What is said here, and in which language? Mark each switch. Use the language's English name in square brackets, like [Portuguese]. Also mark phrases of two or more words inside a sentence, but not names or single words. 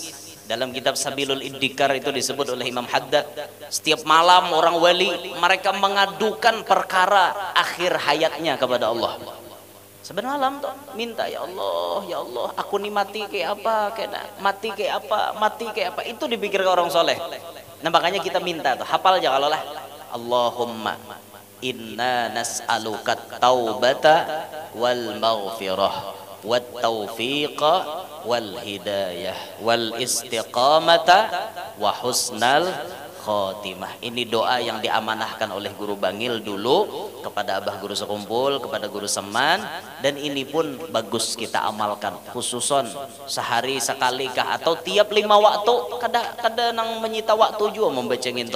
[Banjar] Dalam kitab Sabilul Iddikar itu disebut oleh Imam Haddad, setiap malam orang wali mereka mengadukan perkara akhir hayatnya kepada Allah. Saban malam tuh minta, [Arabic] يا الله, [Banjar] aku nih mati kayak apa, mati kayak apa, itu dipikirkan orang soleh. Nah makanya kita minta tuh, hafal aja kalau lah, [Arabic] اللهم إنا نسألك التوبة والمغفرة والتوفيق والهداية والاستقامة وحسن الخاتمة. [Banjar] Ini doa yang diamanahkan oleh Guru Bangil dulu kepada Abah Guru Sekumpul, kepada Guru Seman, dan ini pun bagus kita amalkan khususon sehari sekali kah atau tiap 5 waktu, kada nang menyita waktu juga membaca nginto.